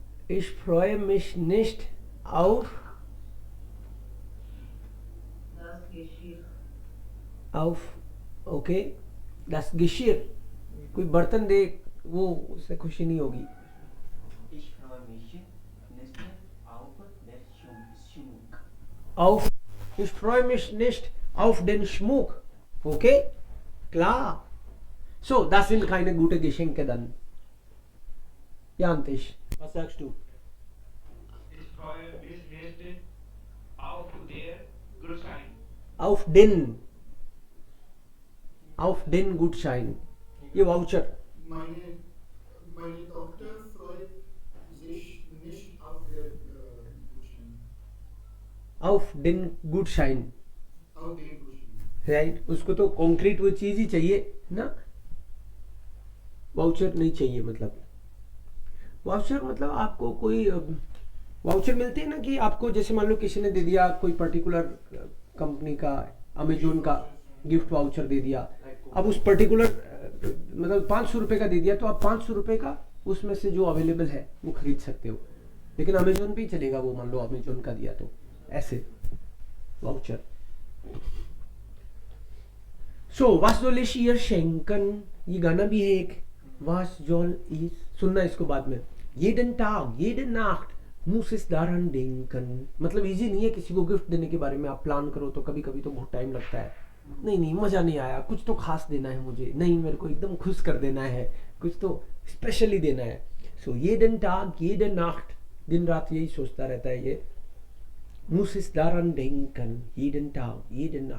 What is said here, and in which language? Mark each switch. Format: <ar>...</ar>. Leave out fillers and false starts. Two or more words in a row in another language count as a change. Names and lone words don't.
<de>Ich freue mich nicht auf Das Geschirr. ओके das Geschirr,</de> <hi>कोई बर्तन दे वो उससे खुशी नहीं होगी.</hi> <de>Ich freue mich nicht auf den Schmuck. Auf, ich freue mich nicht auf den Schmuck. Okay? Klar. So, das sind keine guten Geschenke dann. Jantisch, was sagst du? Ich freue mich nicht auf den Gutschein. Auf den Gutschein.</de> <hi>ये वाउचर.</hi> <de>Meine Tochter freut sich nicht auf den Gutschein. Auf den Gutschein. Auf den Gutschein.</de> <hi>राइट, उसको तो कॉन्क्रीट वो चीज ही चाहिए ना, वाउचर नहीं चाहिए. मतलब वाउचर मतलब आपको कोई वाउचर मिलते हैं ना कि आपको जैसे मान लो किसी ने दे दिया कोई</hi> <en>particular company</en> <hi>का, अमेजोन का</hi> <en>gift voucher</en> <hi>दे दिया. अब उस पर्टिकुलर मतलब 500 रुपए का दे दिया तो आप 500 रुपए का उसमें से जो अवेलेबल है वो खरीद सकते हो, लेकिन अमेजोन पे ही चलेगा वो, मान लो अमेजोन का दिया तो ऐसे वाउचर.</hi> <de>सो was soll ich ihr schenken,</de> <hi>ये गाना भी है एक.</hi> <de>was soll ich,</de> <hi>सुनना इसको बाद में.</hi> <de>jeden Tag, jede Nacht muss es daran denken.</de> <hi>मतलब इजी नहीं है किसी को गिफ्ट देने के बारे में. आप प्लान करो तो कभी कभी तो बहुत टाइम लगता है. नहीं मजा नहीं आया, कुछ तो खास देना है मुझे, नहीं मेरे को एकदम खुश कर देना है, कुछ तो स्पेशली देना है.</hi> <de>सो jeden Tag, jede Nacht,</de> <hi>दिन रात यही सोचता रहता है ये.</hi> <de>muss es daran denken, jeden Tag, jede Nacht.</de>